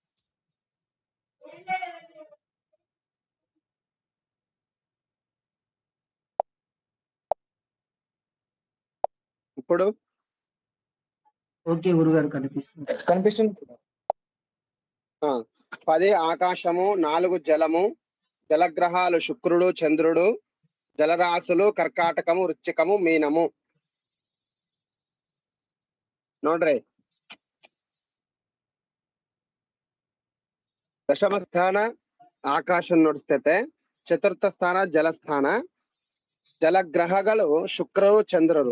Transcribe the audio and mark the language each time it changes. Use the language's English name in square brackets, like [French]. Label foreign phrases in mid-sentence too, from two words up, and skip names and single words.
[Telugu] ఇప్పుడు ఓకే గురుగారు, కనిపిస్తుంది. 10 ఆకాశము, 4 జలము, జలగ్రహాలు శుక్రుడు చంద్రుడు, జలరాశులు కర్కాటకము, వృశ్చికము, మీనము. [Kannada] ನೋಡ್ರಿ ದಶಮ ಸ್ಥಾನ ಆಕಾಶ ನೋಡಿಸ್ತೈತೆ. ಚತುರ್ಥ ಸ್ಥಾನ ಜಲಸ್ಥಾನ. ಜಲಗ್ರಹಗಳು ಶುಕ್ರರು ಚಂದ್ರರು.